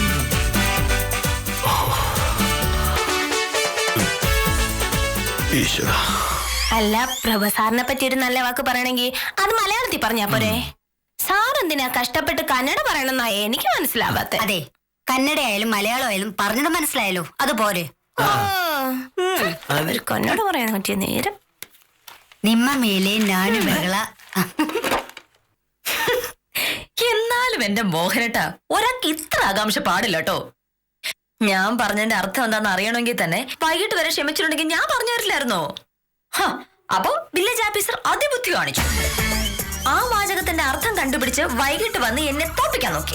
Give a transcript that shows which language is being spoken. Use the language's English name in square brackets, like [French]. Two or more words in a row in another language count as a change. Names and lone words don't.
[Malayalam] അല്ല, പ്രഭ സാറിനെ പറ്റി ഒരു നല്ല വാക്ക് പറയണമെങ്കിൽ അത് മലയാളത്തിൽ പറഞ്ഞാ പോരെ? സാർ എന്തിനാ കഷ്ടപ്പെട്ട് കന്നഡ പറയണമെന്നാ എനിക്ക് മനസ്സിലാവാത്ത. അതെ, കന്നഡ ആയാലും മലയാളം ആയാലും പറഞ്ഞത് മനസ്സിലായല്ലോ, അതുപോലെ. കന്നഡ പറയാൻ പറ്റിയ നേരം. [Kannada] ನಿಮ್ಮ ಮೇಲೆ ನಾನು ಬೆಗಳ [Malayalam] എന്നാലും എന്റെ മോഹനേട്ടാ, ഒരാൾക്ക് ഇത്ര ആകാംക്ഷ പാടില്ല കേട്ടോ. ഞാൻ പറഞ്ഞതിന്റെ അർത്ഥം എന്താന്ന് അറിയണമെങ്കിൽ തന്നെ വൈകിട്ട് വരെ ക്ഷമിച്ചിട്ടുണ്ടെങ്കിൽ ഞാൻ പറഞ്ഞു തരില്ലായിരുന്നോ? അപ്പൊ [English] village officer [Malayalam] അതിബുദ്ധി കാണിച്ചു. ആ വാചകത്തിന്റെ അർത്ഥം കണ്ടുപിടിച്ച് വൈകിട്ട് വന്ന് എന്നെ തോപ്പിക്കാൻ നോക്കി.